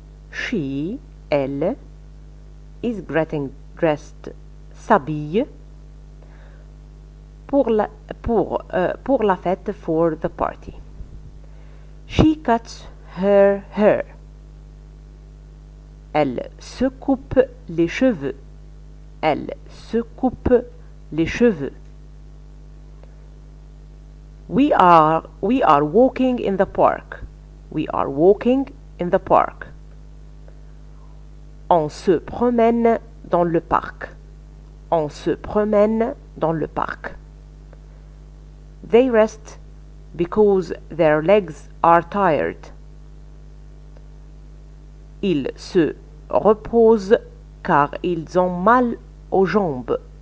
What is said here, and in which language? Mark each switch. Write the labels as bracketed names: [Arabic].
[English] She, elle, is getting dressed, s'habille pour la fête, for the party. She cuts her hair. [French] Elle se coupe les cheveux. Elle se coupe les cheveux. [English] We are walking in the park. We are walking in the park. [French] On se promène dans le parc. On se promène dans le parc. [English] They rest because their legs are tired. [French] Ils se reposent car ils ont mal aux jambes.